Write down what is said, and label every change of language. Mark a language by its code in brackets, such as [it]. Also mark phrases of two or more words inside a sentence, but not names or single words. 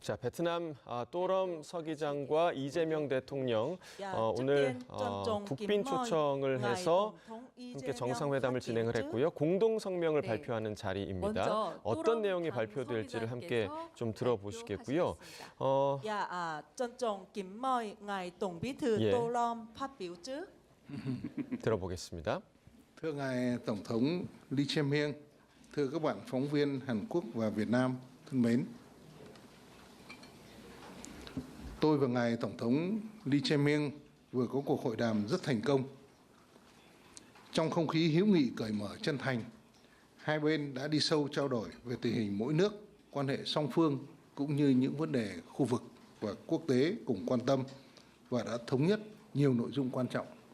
[ko] 자, 베트남 또럼 서기장과 이재명 대통령 오늘 국빈 초청을 해서 함께 정상회담을 진행을 했고요. 공동 성명을 발표하는 자리입니다. 어떤 내용이 발표될지를 함께 좀 들어보시겠고요. 들어보겠습니다. [vi] Thưa ngài Tổng thống Lee Jae-myung, thưa các bạn phóng viên Hàn Quốc và Việt Nam thân mến. Tôi và ngài Tổng thống Lee Jae-myung vừa có cuộc hội đàm rất thành công. Trong không khí hữu nghị cởi mở chân thành, hai bên đã đi sâu trao đổi về tình hình mỗi nước, quan hệ song phương cũng như những vấn đề khu vực và quốc tế cùng quan tâm và đã thống nhất nhiều nội dung quan trọng.